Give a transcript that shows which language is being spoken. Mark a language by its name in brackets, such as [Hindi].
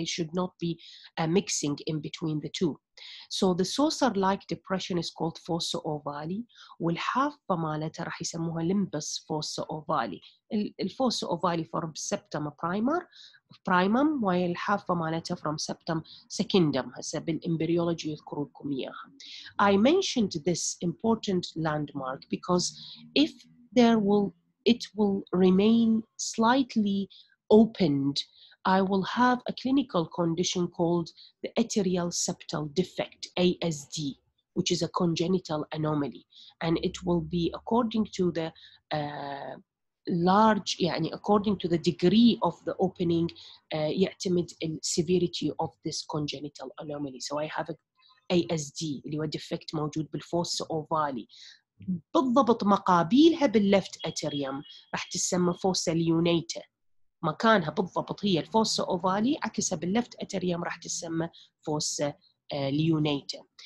[English] They should not be mixing in between the two. So the saucer-like depression is called fossa ovale, [Arabic] والحافة مالتها راح يسموها [English] limbus fossa ovale. الفوسا ovale from septum primum [Arabic] والحافة مالتها [English] from septum secundum. [Arabic] هسه بالإمبريولوجي يذكروا لكم إياها. [English] I mentioned this important landmark because if it will remain slightly opened, I will have a clinical condition called the atrial septal defect, ASD, which is a congenital anomaly, and it will be according to the large, يعني according to the degree of the opening يعتمد severity of this congenital anomaly. So I have a ASD [Arabic] اللي هو [English] defect [Arabic] موجود بالفوسا [English] ovale. [Arabic] بالضبط مقابلها باللفت اتريوم راح تسمى فوسا ليونيتا. مكانها بالضبط هي الفوسا ovale، عكسها باللفت اتريوم راح تسمى فوسا ليونيتا.